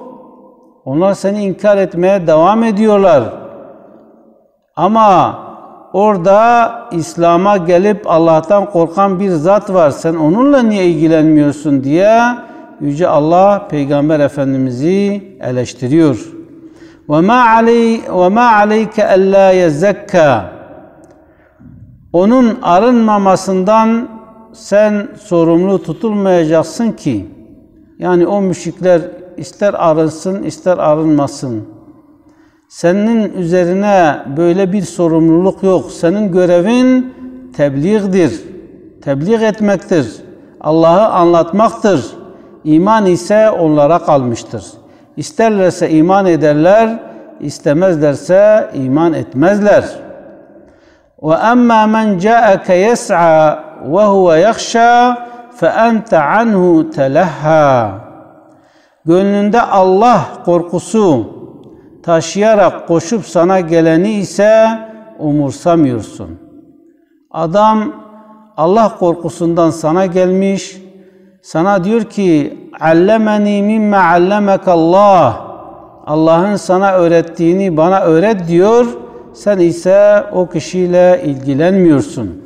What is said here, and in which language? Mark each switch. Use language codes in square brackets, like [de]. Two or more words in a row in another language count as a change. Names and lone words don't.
[tr] Onlar seni inkar etmeye devam ediyorlar. Ama orada İslam'a gelip Allah'tan korkan bir zat var. Sen onunla niye ilgilenmiyorsun diye Yüce Allah Peygamber Efendimiz'i eleştiriyor. [ar] وَمَا عَلَيْكَ أَلَّا يَزَّكَّى. [tr] Onun arınmamasından sen sorumlu tutulmayacaksın ki. Yani o müşrikler ister arınsın ister arınmasın, senin üzerine böyle bir sorumluluk yok. Senin görevin tebliğdir. Tebliğ etmektir. Allah'ı anlatmaktır. İman ise onlara kalmıştır. İsterlerse iman ederler, istemezlerse iman etmezler. [ar] وَأَمَّا مَنْ جَاءَكَ يَسْعَى وَهُوَ يَخْشَى فَأَنْتَ عَنْهُ تَلَهَّى. [tr] Gönlünde Allah korkusu taşıyarak koşup sana geleni ise umursamıyorsun. Adam Allah korkusundan sana gelmiş, sana diyor ki [ar] علمني مما علمك الله, [tr] Allah'ın sana öğrettiğini bana öğret diyor, sen ise o kişiyle ilgilenmiyorsun.